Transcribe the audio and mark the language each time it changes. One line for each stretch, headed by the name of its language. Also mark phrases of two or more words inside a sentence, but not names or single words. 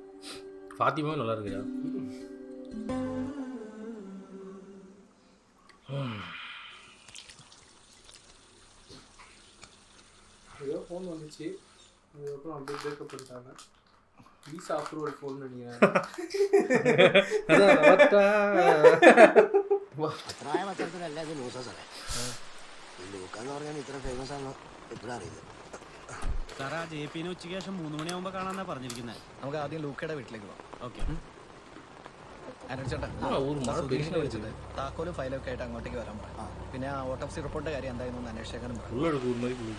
Tamil: ஃபாத்திமாவும் நல்லா இருக்குயா. ஏதோ ஃபோன் வந்துச்சு, அதுக்கப்புறம் அப்படியே பிரேக்கப் பண்ணிட்டாங்க.
English: visa approval phone
Tamil: நினைக்கிறேன்.
Malayalam: അത്രായ പത്രത്തിലല്ല ഇത് ന്യൂസാ സാറേ. ലൂക്കാന്ന് പറഞ്ഞാൽ ഇത്ര ഫേമസ് ആണോ എപ്പോഴും അറിയില്ല. സാറേ ആ JP ഉച്ചയ്ക്ക് ശേഷം 3 മണിയാകുമ്പോൾ കാണാനാ പറഞ്ഞിരിക്കുന്നത്. നമുക്ക് ആദ്യം ലൂക്കയുടെ വീട്ടിലേക്ക് പോകാം. ഓക്കെ. ചേട്ടാ താക്കോലും ഫയലൊക്കെ ആയിട്ട് അങ്ങോട്ടേക്ക് വരാൻ പറയാം. പിന്നെ ആ ഓട്ടോപ്സി റിപ്പോർട്ടിന്റെ കാര്യം എന്തായിരുന്നു അന്വേഷിക്കാനും പറയാം.